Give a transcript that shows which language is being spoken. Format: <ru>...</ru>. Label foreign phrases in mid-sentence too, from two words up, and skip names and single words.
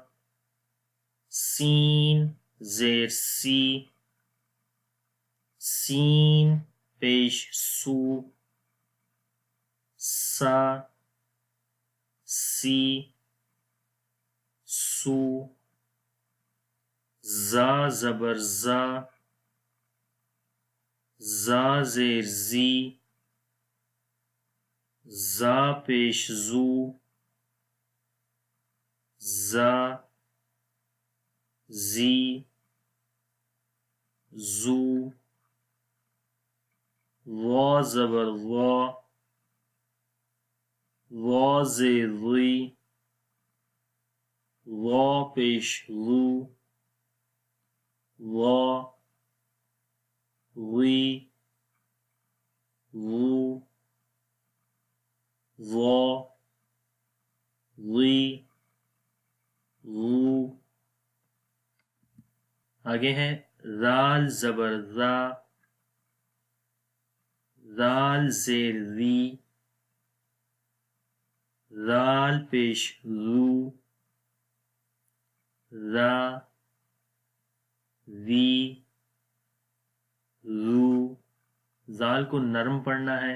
<ur>سین زیر سی سین پیش سو سا سی سو زا زبر زا زا زیر زی زا پیش زو زا زی زو وا زبر وا وا زیر ری وا پیش رو وا ری رو وا ری رو آگے ہے ذال زبر ذا ذال زیر ری ذال پیش رو ذا ذی ذو، زال کو نرم پڑھنا ہے.</ur>